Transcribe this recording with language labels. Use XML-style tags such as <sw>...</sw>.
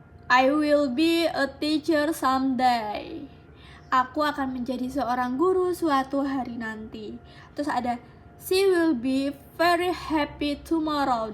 <en>I will be a teacher someday.</en> <id>Aku akan menjadi seorang guru suatu hari nanti. Terus ada</id> <en>she will be very happy tomorrow.</en>